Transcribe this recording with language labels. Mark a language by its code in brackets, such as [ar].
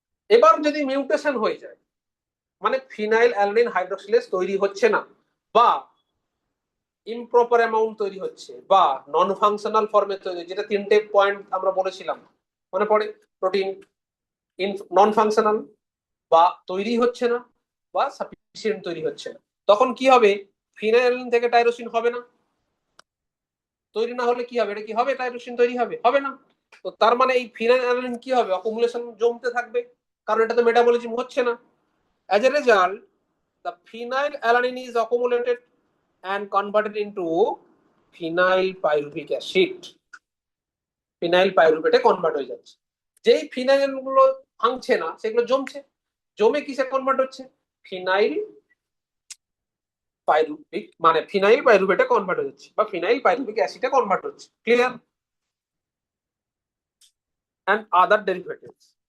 [bn] এবার যদি মিউটেশন হয়ে যায়, মানে ফিনাইল অ্যালানিন হাইড্রক্সিলেজ তৈরি হচ্ছে না, বা ইমপ্রপার অ্যামাউন্ট তৈরি হচ্ছে, বা নন ফাংশনাল ফর্মে তৈরি, যেটা তিনটে পয়েন্ট আমরা বলেছিলাম মনে পড়ে, প্রোটিন নন ফাংশনাল, বা তৈরি হচ্ছে না, বা সাফিসিয়েন্ট তৈরি হচ্ছে না, তখন কি হবে, ফিনাইল থেকে টাইরোসিন হবে না। তৈরি না হলে কি হবে, এটা কি হবে, টাইরোসিন তৈরি হবে, হবে না। তো তার মানে এই ফিনাইল কি হবে, অকুমুলেশন জমতে থাকবে, কারণ এটা তো মেটাবলিজম হচ্ছে না। [en] as a result the phenyl alanine is accumulated and converted into phenyl pyruvic acid, [bn] phenyl পাইরুভেটে convert হয়ে যাচ্ছে। যেই ফিনাইল গুলো ভাঙছে না সেগুলো জমছে, জমে কিসে কনভার্ট হচ্ছে, ফিনাইল পাইরুভিক, মানে ফিনাইল পাইরুভেটে কনভার্ট হয়ে যাচ্ছে, বা ফিনাইল পাইরুভিক অ্যাসিডে কনভার্ট হচ্ছে, ক্লিয়ার, [en] and other derivatives.